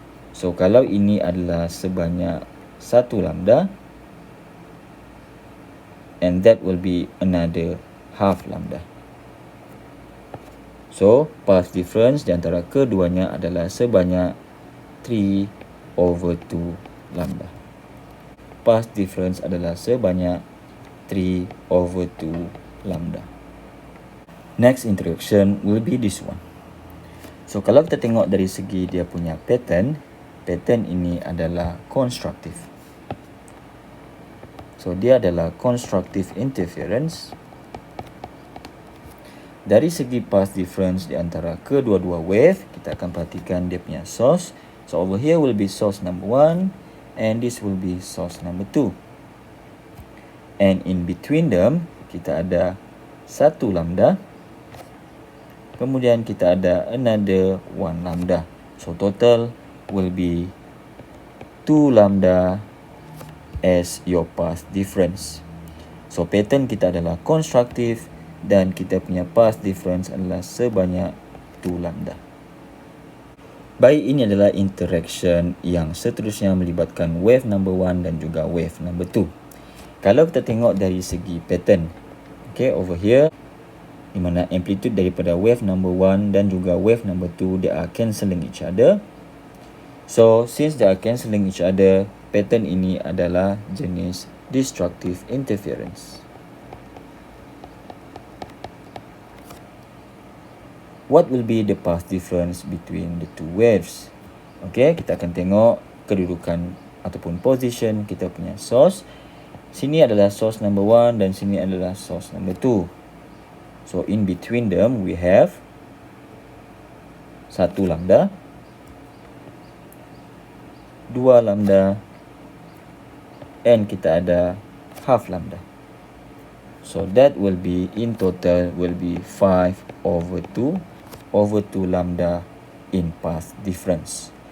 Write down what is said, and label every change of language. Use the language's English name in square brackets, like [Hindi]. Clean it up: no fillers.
[English] So, [Malay] kalau ini adalah sebanyak [English] 1 lambda, and that will be another half lambda. [Malay] So, path difference di antara keduanya adalah sebanyak 3/2 lambda. Path difference adalah sebanyak 3/2 lambda. [English] Next introduction will be this one. [Malay] So, kalau kita tengok dari segi dia punya pattern ini adalah constructive. So, dia adalah constructive interference. Dari segi path difference di antara kedua-dua wave, kita akan perhatikan dia punya source. [English] So, over here will be source number 1 and this will be source number 2. And in between them, [Malay] kita ada [English] 1 lambda. [Malay] Kemudian kita ada [English] another 1 lambda. So, total will be 2 lambda as your path difference. [Malay] So, pattern kita adalah constructive dan kita punya path difference adalah sebanyak 2 lambda. Baik, ini adalah interaction yang seterusnya melibatkan wave number 1 dan juga wave number 2. Kalau kita tengok dari segi pattern, okay, [English] over here, [Malay] di mana amplitude daripada wave number 1 dan juga wave number 2, [English] they are cancelling each other. So, since they are cancelling each other, pattern [Malay] ini adalah jenis [English] destructive interference. What will be the path difference between the two waves? [Malay] Okay, kita akan tengok kedudukan ataupun position kita punya source. Sini adalah source number 1 dan sini adalah source number 2. [English] So, in between them, we have 1 lambda, 2 lambda, and [Malay] kita ada [English] half lambda. So, that will be, in total, will be 5/2 lambda in path difference.